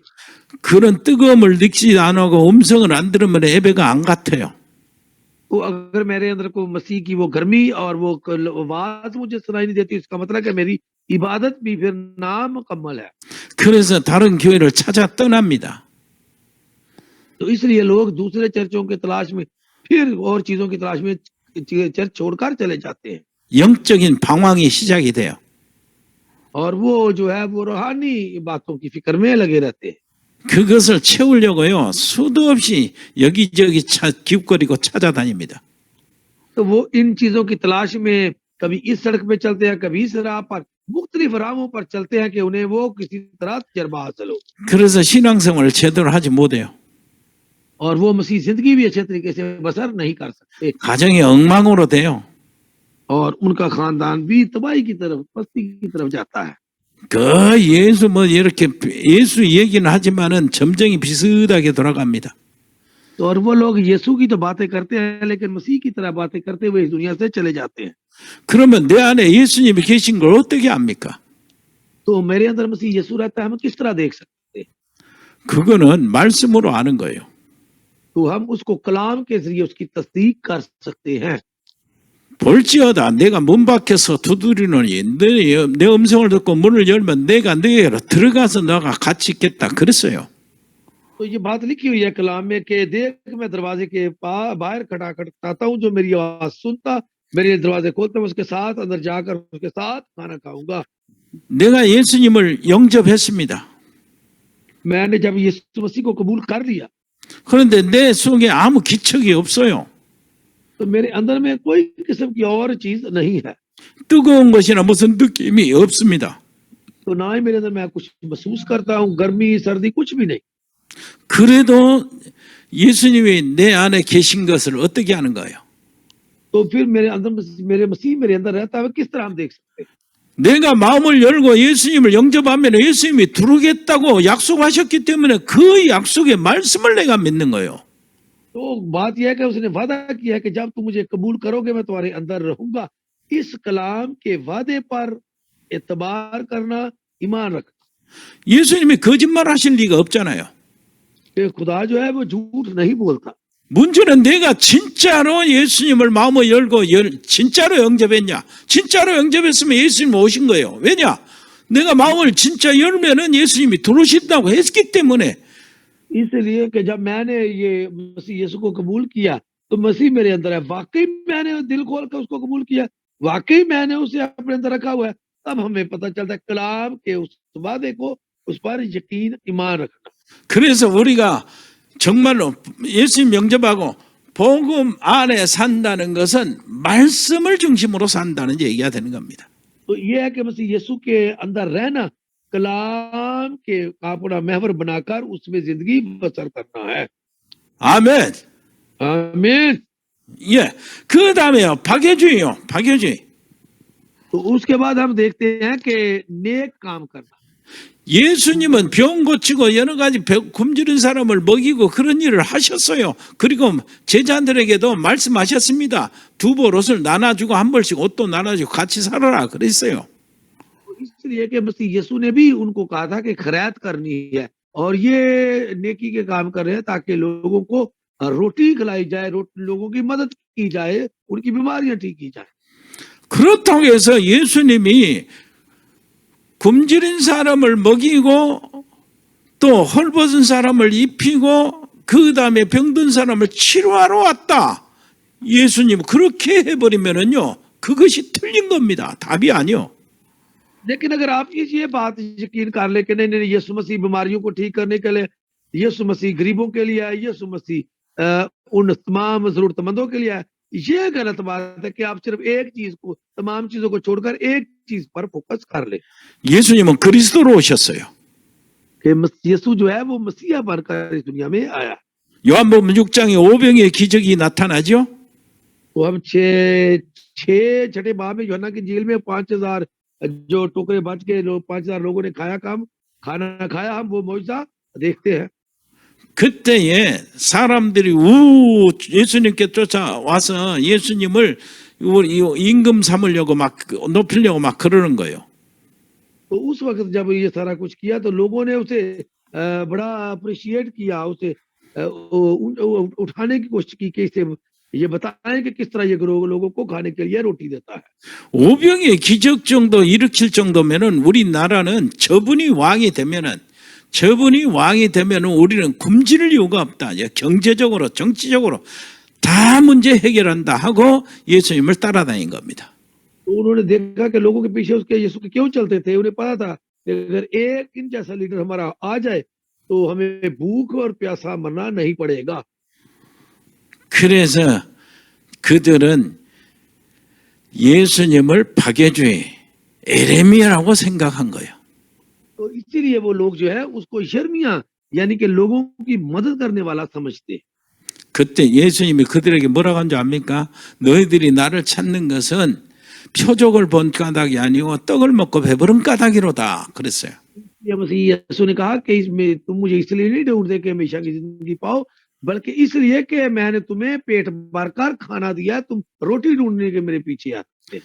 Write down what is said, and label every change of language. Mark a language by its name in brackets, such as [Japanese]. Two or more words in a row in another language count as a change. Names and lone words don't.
[Korean] 그런 뜨거움을 느끼지 않고 음성을 안 들으면 예배가 안 같아요. [Urdu] تو اگر میرے اندر کو مسیح کی وہ گرمی اور وہ آواز مجھے سنائی نہیں دیتی اس کا مطلب کہ میری عبادت بھی پھر نامکمل ہے. [Korean] 그래서 다른 교회를 찾아 떠납니다. [Urdu] تو اس لیے لوگ دوسرے چرچوں کی تلاش میں پھر اور چیزوں کی تلاش میں چرچ چھوڑ کر چلے جاتے ہیں [Korean] 영적인 방황이 시작이 돼요. [Urdu] اور وہ جو ہے وہ روحانی باتوں کی فکر میں لگے رہتے ہیں. [Korean] 그것을 채우려고요 수도 없이 여기저기 기웃거리고 찾아다닙니다. [Urdu] تو وہ ان چیزوں کی تلاش میں کبھی اس سڑک پہ چلتے ہیں کبھی اس راہ پر مختلف راہوں پر چلتے ہیں کہ انہیں وہ کسی طرح تجربہ حاصل ہو [Korean] 그래서 신앙생활을 제대로 하지 못해요. [Urdu] اور وہ مسیح زندگی بھی اچھے طریقے سے بسر نہیں کر سکتے [Korean] 가정이 엉망으로 돼요. [Urdu] اور ان کا خاندان بھی تباہی کی طرف پستی کی طرف جاتا ہے. [Korean] 그 예수 뭐 이렇게 예수 얘기는 하지만은 점쟁이 비슷하게 돌아갑니다. [Urdu] تو اور وہ لوگ یسوع کی تو باتیں کرتے ہیں لیکن مسیح کی طرح باتیں کرتے ہوئے اس دنیا سے چلے جاتے ہیں. [Korean] 그러면 내 안에 예수님이 계신 걸 어떻게 압니까? [Urdu] تو میرے اندر مسیح یسوع رہتا ہے ہم کس طرح دیکھ سکتے ہیں? [Korean] 그거는 말씀으로 아는 거예요. [Urdu] تو ہم اس کو کلام کے ذریعے اس کی تصدیق کر سکتے ہیں. [Korean] 볼지어다 내가 문 밖에서 두드리노니 내 음성을 듣고 문을 열면 내가 너에게로 들어가서 너가 같이 있겠다 그랬어요. [Urdu] تو یہ بات لکھی ہوئی ہے کلام میں کہ دیکھ میں دروازے کے باہر کھٹکھٹاتا ہوں، جو میری آواز سنتا میرے دروازے کھولتا میں اس کے ساتھ اندر جا کر اس کے ساتھ کھانا کھاؤں گا. [Korean] 내가 예수님을 영접했습니다. [Urdu] میں نے جب یسوع مسیح کو قبول کر لیا [Korean] 그런데 내 속에 아무 기척이 없어요. [Urdu] تو میرے اندر میں کوئی قسم کی اور چیز نہیں ہے, [Korean] 뜨거운 것이나 무슨 느낌이 없습니다. [Urdu] تو نہ ہی میرے اندر میں کچھ محسوس کرتا ہوں، گرمی سردی کچھ بھی نہیں. [Korean] 그래도 예수님이 내 안에 계신 것을 어떻게 하는 거예요? [Urdu] تو پھر میرے اندر میرے مسیح میرے اندر رہتا ہے کس طرح ہم دیکھ سکتے ہیں? [Korean] 내가 마음을 열고 예수님을 영접하면 예수님이 들어오겠다고 약속하셨기 때문에 그 약속의 말씀을 내가 믿는 거예요. [Urdu] تو بات یہ ہے کہ اس نے وعدہ کیا ہے کہ جب تم مجھے قبول کرو گے میں تمہارے اندر رہوں گا. اس کلام کے وعدے پر اعتبار کرنا، ایمان رکھنا. [Korean] 예수님이 거짓말하실 리가 없잖아요. [Urdu] کہ خدا جو ہے وہ جھوٹ نہیں بولتا. [Korean] 문제는 내가 진짜로 예수님을 마음을 열고 진짜로 영접했냐? 진짜로 영접했으면 예수님 오신 거예요. 왜냐? 내가 마음을 진짜 열면은 예수님이 들어오신다고 했기 때문에. [Urdu] اس لیے کہ جب میں نے یہ مسیح یسوع کو قبول کیا تو مسیح میرے اندر ہے، واقعی میں نے دل کھول کر اس کو قبول کیا، واقعی میں نے اسے اپنے اندر رکھا ہوا ہے، تب ہمیں پتا چلتا ہے کلام کے اس وعدے کو اس پر یقین ایمان رکھنا. [Korean] 그래서 우리가 정말로 예수님 영접하고 복음 안에 산다는 것은 말씀을 중심으로 산다는 얘기가 되는 겁니다. [Urdu] تو یہ ہے کہ مسیح یسوع کے اندر رہنا، کلام کے کا اپنا محور بنا کر اس میں زندگی بسر کرنا ہے. [Korean] 아멘. [Urdu] आमीन। [Korean] 예. 그 다음에요. 박해주의요. 박해주의. [Urdu] تو اس کے بعد ہم دیکھتے ہیں کہ نیک کام کرنا. [Korean] 예수님은 병 고치고 여러 가지 굶주린 사람을 먹이고 그런 일을 하셨어요. 그리고 제자들에게도 말씀하셨습니다. 두 벌 옷을 나눠주고 한 벌씩 옷도 나눠주고 같이 살아라 그랬어요. [Urdu] اس لیے کہ مسیح یسوع نے بھی ان کو کہا تھا کہ خیرات کرنی ہے اور یہ نیکی کے کام کر رہے ہیں تاکہ لوگوں کو روٹی کھلائی جائے، لوگوں کی مدد کی جائے، ان کی بیماریاں ٹھیک کی جائے. [Korean] 그렇다고 해서 예수님이 굶주린 사람을 먹이고 또 헐벗은 사람을 입히고 그 다음에 병든 사람을 치료하러 왔다. 예수님 그렇게 해버리면은요 그것이 틀린 겁니다. 답이 아니요. [Urdu] لیکن اگر آپ یہ بات یقین کر لے کہ نہیں نہیں یسوع مسیح بیماریوں کو ٹھیک کرنے کے لیے، یسوع مسیح غریبوں کے لیے آئے، یسوع مسیح ان تمام ضرورت مندوں کے لیے آئے، یہ غلط بات ہے کہ آپ صرف ایک چیز کو، تمام چیزوں کو چھوڑ کر ایک چیز پر فوکس کر لے. [Korean] 예수님은 그리스도로 오셨어요. [Urdu] کہ یسوع جو ہے وہ مسیحا بن کر اس دنیا میں آیا. [Korean] 요한복음 6장에 오병의 기적이 나타나죠. [Urdu] تو ہم چھٹے باب میں یوحنا کی انجیل میں 5000 جو ٹوکرے بچ کے 5000 لوگوں نے کھانا کھایا، ہم وہ موجودہ دیکھتے ہیں. [Korean] 그때에 사람들이 예수님께 쫓아와서 예수님을 임금 삼으려고 막 높이려고 막 그러는 거예요. [Urdu] تو اس وقت جب یہ سارا کچھ کیا تو لوگوں نے اسے بڑا اپریشیئیٹ کیا، اسے اٹھانے کی کوشش کی کہ اسے یہ بتائیں کہ کس طرح یہ لوگوں کو کھانے کے لیے روٹی دیتا ہے. [Korean] 오병의 기적 정도 일으킬 정도면은 우리나라는 저분이 왕이 되면은 우리는 굶주릴 이유가 없다. 경제적으로 정치적으로 다 문제 해결한다 하고 예수님을 따라다닌 겁니다. [Urdu] تو انہوں نے دیکھا کہ لوگوں کے پیچھے اس کے یسوع کے کیوں چلتے تھے. انہیں پتا تھا کہ اگر ایک ان جیسا لیڈر ہمارا آ جائے تو ہمیں بھوک اور پیاسا مرنا نہیں پڑے گا. [Korean] 그래서 그들은 예수님을 박해주의 에레미야라고 생각한 거예요. [Urdu] تو اسی لیے وہ لوگ جو ہے اس کو یرمیاہ یعنی کہ لوگوں کی مدد کرنے والا سمجھتے. [Korean] 그때 예수님이 그들에게 뭐라고 한 줄 압니까? 너희들이 나를 찾는 것은 표적을 본 까닭이 아니고 떡을 먹고 배부른 까닭이로다 그랬어요. [Urdu] مسیح یسوع نے کہا کہ اس میں تم مجھے اس لیے نہیں ڈھونڈتے کہ ہمیشہ کی زندگی پاؤ، بلکہ اس لیے کہ میں نے تمہیں پیٹ بھر کر کھانا دیا، تم روٹی ڈھونڈنے کے میرے پیچھے آتے.